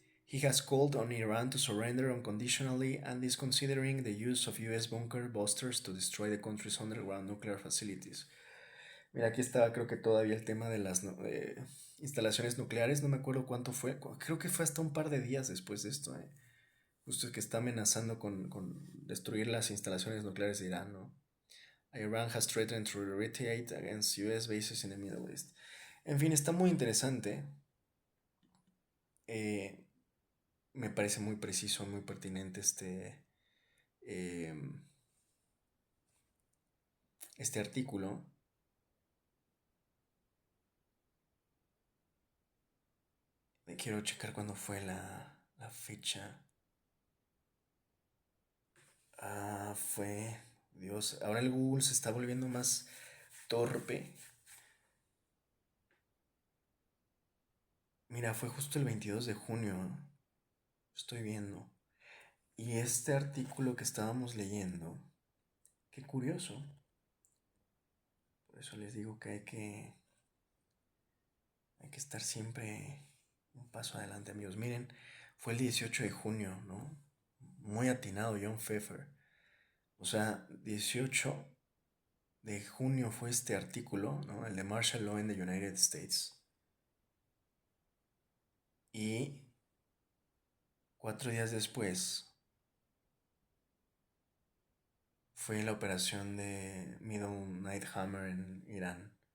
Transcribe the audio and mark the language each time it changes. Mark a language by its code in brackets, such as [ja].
[en] He has called on Iran to surrender unconditionally and is considering the use of US bunker busters to destroy the country's underground nuclear facilities. [es] Mira, aquí estaba creo que todavía el tema de las instalaciones nucleares, no me acuerdo cuánto fue, creo que fue hasta un par de días después de esto, justo que está amenazando con destruir las instalaciones nucleares de Irán, ¿no? [en] Iran has threatened to retaliate against US bases in the Middle East. [es] En fin, está muy interesante. Eh, Me parece muy preciso, muy pertinente eh, este artículo. Quiero checar cuándo fue la fecha. Fue... Dios, ahora el Google se está volviendo más torpe. Mira, fue justo el 22 de junio. Estoy viendo. Y este artículo que estábamos leyendo, qué curioso. Por eso les digo que hay que estar siempre un paso adelante, amigos. Miren, fue el 18 de junio, ¿no? Muy atinado, John Pfeffer. O sea, 18 de junio fue este artículo, ¿no? El de Martial Law in the United States. Y 4 días después fue la operación de Middle Night Hammer en Irán.